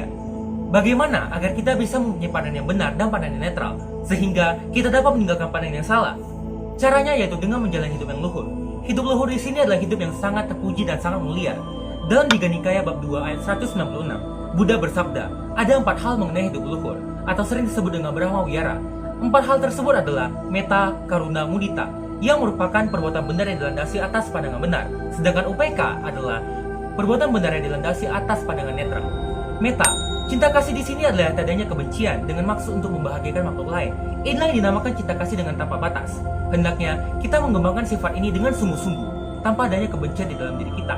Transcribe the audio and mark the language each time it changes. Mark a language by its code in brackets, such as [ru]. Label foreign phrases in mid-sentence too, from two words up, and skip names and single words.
[id] Bagaimana agar kita bisa mempunyai pandangan yang benar dan pandangan yang netral, sehingga kita dapat meninggalkan pandangan yang salah? Caranya yaitu dengan menjalani hidup yang luhur. Hidup luhur di sini adalah hidup yang sangat terpuji dan sangat mulia. Dalam Digha Nikaya bab 2 ayat 196, Buddha bersabda, ada 4 hal mengenai hidup luhur, atau sering disebut dengan Brahma Wihara. 4 hal tersebut adalah metta, karuna, mudita, yang merupakan perbuatan benar yang dilandasi atas pandangan benar. Sedangkan upeka adalah perbuatan benar yang dilandasi atas pandangan netral. Metta, cinta kasih di sini adalah tiadanya kebencian dengan maksud untuk membahagiakan makhluk lain. Inilah yang dinamakan cinta kasih dengan tanpa batas. Hendaknya kita mengembangkan sifat ini dengan sungguh-sungguh, tanpa adanya kebencian di dalam diri kita.